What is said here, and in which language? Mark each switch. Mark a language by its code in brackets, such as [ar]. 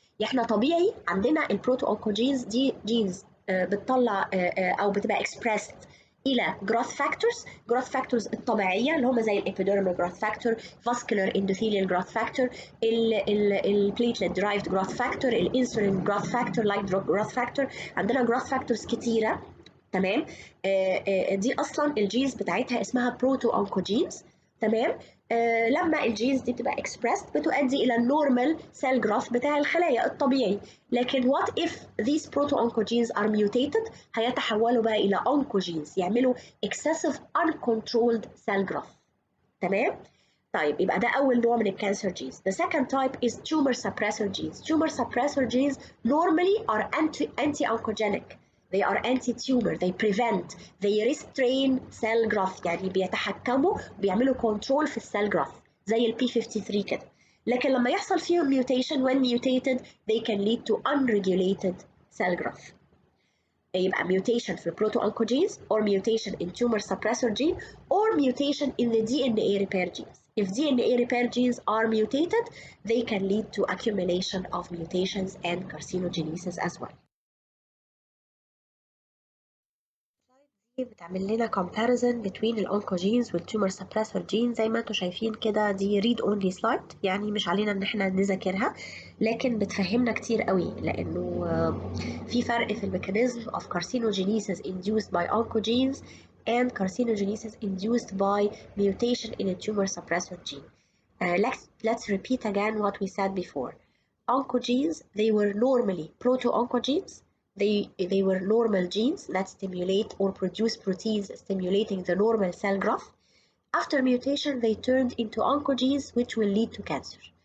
[ar] احنا طبيعي عندنا البروتو-oncogenes دي genes بتطلع أو بتبقى expressed الى growth factors الطبيعيه اللي هم زي الابيديرمال growth factor, vascular endothelial growth factor, الplatelet derived growth factor, الانسولين growth factor, like growth factor. عندنا growth factors كتيره. تمام. دي اصلا الجينز بتاعتها اسمها بروتو-oncogenes. تمام. لما الجينز دي بتبقى expressed بتؤدي الى النورمال سيل جروث بتاع الخلايا الطبيعي. لكن [en] what if these proto-oncogenes are mutated؟ [ar] هيتحولوا بقى الى [en] oncogenes، [ar] يعملوا [en] excessive uncontrolled cell growth. [ar] تمام. طيب يبقى ده اول نوع من الكانسر genes. [en] The second type is tumor suppressor genes. Tumor suppressor genes normally are anti-oncogenic. They are anti-tumor. They prevent. They restrain cell growth. [ar] يعني بيتحكموا بيعملوا control في الcell growth زي ال P53 كده. لكن لما يحصل فيهم [en] mutation, when mutated, they can lead to unregulated cell growth. [ar] يبقى [en] mutation في proto-oncogenes, or mutation in tumor suppressor gene, or mutation in the DNA repair genes. If DNA repair genes are mutated, they can lead to accumulation of mutations and carcinogenesis as well. [ar] بتعمل لنا [en] comparison between الoncogenes والtumor suppressor genes. [ar] زي ما انتم شايفين كده دي [en] read only slide، [ar] يعني مش علينا ان احنا نذاكرها، لكن بتفهمنا كتير قوي لانه في فرق في الميكانيزم [en] of carcinogenesis induced by oncogenes and carcinogenesis induced by mutation in a tumor suppressor gene. Let's repeat again what we said before. Oncogenes, they were normally proto-oncogenes. They were normal genes that stimulate or produce proteins stimulating the normal cell growth. After mutation, they turned into oncogenes, which will lead to cancer.